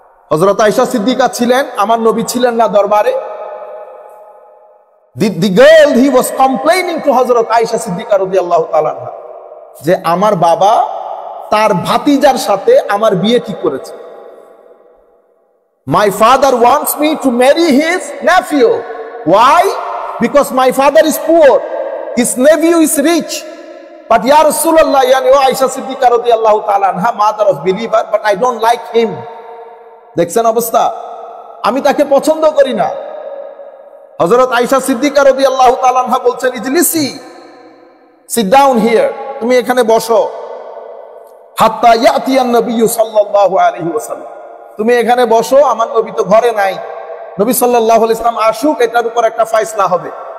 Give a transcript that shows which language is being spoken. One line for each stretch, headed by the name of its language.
Bangla: হযরত আয়েশা সিদ্দিকা ছিলেন, আমার নবী ছিলেন না দরবারে।
English: The girl, he was complaining to
Bangla: হযরত আয়েশা সিদ্দিকা রাদিয়াল্লাহু তাআলা আনহা যে আমার বাবা তার ভাতিজার সাথে আমার বিয়ে ঠিক করেছে।
English: My father wants me to marry his nephew. Why? Because my father is poor, his nephew is rich. But ya Rasulullah, yani Aisha Siddiqa radiyallahu ta'ala anha, mother of believer, but I don't like him.
Bangla: দেখছেন অবস্থা, আমি তাকে পছন্দ করি না। হযরত আয়েশা সিদ্দিকা রাদিয়াল্লাহু তাআলা আনহা বলছেন,
Arabic: ইজলিসি,
English: sit down here,
Bangla: তুমি এখানে বসো,
Arabic: হাত্তা ইয়াতিয়ান নবী
Bangla: সাল্লাল্লাহু আলাইহি ওয়াসাল্লাম, তুমি এখানে বসো, আমার নবী তো ঘরে নাই, নবী সাল্লাল্লাহু আলাইহি ওয়াসাল্লাম আসুক, এটার উপর একটা ফয়সালা হবে।